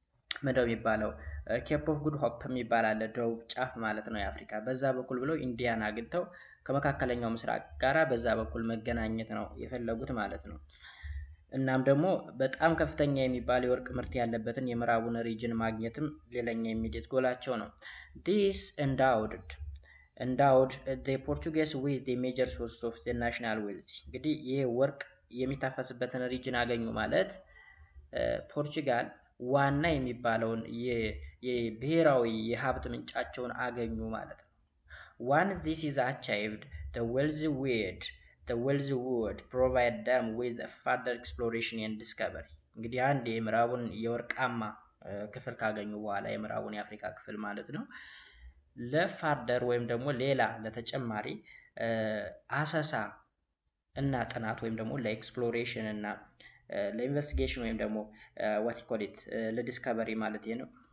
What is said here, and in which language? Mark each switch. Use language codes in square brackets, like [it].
[am] ምንድነው የሚባለው ኬፕ ኦፍ ጉድ ሆፕ የሚባል አለ ደቡብ ጫፍ ማለት ነው የአፍሪካ በዛ በኩል ብለው ኢንዲያን አግኝተው ከመካከለኛው ምስራቅ ጋራ በዛ በኩል መገናኘት ነው የፈለጉት ማለት ነው። እናም ደግሞ በጣም ከፍተኛ የሚባል የወርቅ ምርት ያለበትን የምዕራቡን ሪጅን ማግኘትም ሌላኛ ኢሚዲየት ጎላቸው ነው። [en] This endowed the Portuguese with the major source of the national wealth. [am] እንግዲህ ይሄ ወርቅ የሚታፈስበትን ሪጅን አገኙ ማለት ፖርቹጋል ዋና የሚባለውን የብሔራዊ የሀብት ምንጫቸውን አገኙ ማለት ነው። [en] Once this is achieved, the wealthy would provide them with further exploration and discovery. [am] እንግዲህ አንድ የምዕራቡን የወርቃማ ክፍል ካገኙ በኋላ የምዕራቡን የአፍሪካ ክፍል ማለት ነው ለፋርደር ወይም ደግሞ ሌላ ለተጨማሪ አሰሳ እና ጥናት ወይም ደግሞ ለኤክስፕሎሬሽን እና ለኢንቨስቲጌሽን ወይም ደግሞ [en] what you call it [am] ለዲስከቨሪ ማለት ነው